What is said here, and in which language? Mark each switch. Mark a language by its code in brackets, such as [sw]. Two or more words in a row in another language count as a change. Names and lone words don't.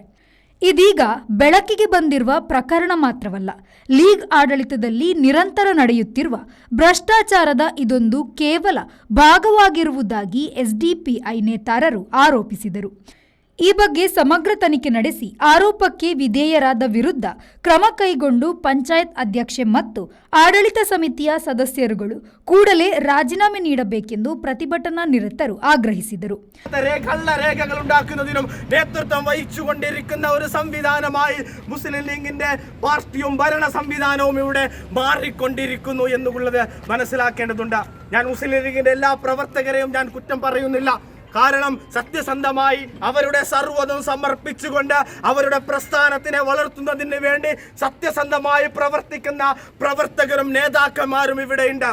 [kn] ಇದೀಗ ಬೆಳಕಿಗೆ ಬಂದಿರುವ ಪ್ರಕರಣ ಮಾತ್ರವಲ್ಲ, ಲೀಗ್ ಆಡಳಿತದಲ್ಲಿ ನಿರಂತರ ನಡೆಯುತ್ತಿರುವ ಭ್ರಷ್ಟಾಚಾರದ ಇದೊಂದು ಕೇವಲ ಭಾಗವಾಗಿರುವುದಾಗಿ ಎಸ್ಡಿಪಿಐ ನೇತಾರರು ಆರೋಪಿಸಿದರು. ಈ ಬಗ್ಗೆ ಸಮಗ್ರ ತನಿಖೆ ನಡೆಸಿ ಆರೋಪಕ್ಕೆ ವಿಧೇಯರಾದ ವಿರುದ್ಧ ಕ್ರಮ ಕೈಗೊಂಡು ಪಂಚಾಯತ್ ಅಧ್ಯಕ್ಷೆ ಮತ್ತು ಆಡಳಿತ ಸಮಿತಿಯ ಸದಸ್ಯರುಗಳು ಕೂಡಲೇ ರಾಜೀನಾಮೆ ನೀಡಬೇಕೆಂದು ಪ್ರತಿಭಟನಾ ನಿರತರು ಆಗ್ರಹಿಸಿದರು. [ml] കള്ളരേഖകളുണ്ടാക്കുന്നതിനും നേതൃത്വം വഹിച്ചുകൊണ്ടിരിക്കുന്ന ഒരു സംവിധാനമായി മുസ്ലിം ലീഗിന്റെ പാർട്ടിയും ഭരണ സംവിധാനവും ഇവിടെ മാറിക്കൊണ്ടിരിക്കുന്നു എന്നുള്ളത് മനസ്സിലാക്കേണ്ടതുണ്ട്. ഞാൻ മുസ്ലിം ലീഗിന്റെ എല്ലാ പ്രവർത്തകരെയും ഞാൻ കുറ്റം പറയുന്നില്ല. കാരണം സത്യസന്ധമായി അവരുടെ സർവ്വതും സമർപ്പിച്ചുകൊണ്ട് അവരുടെ പ്രസ്ഥാനത്തിനെ വളർത്തുന്നതിന് വേണ്ടി സത്യസന്ധമായി പ്രവർത്തിക്കുന്ന പ്രവർത്തകരും നേതാക്കന്മാരും ഇവിടെയുണ്ട്.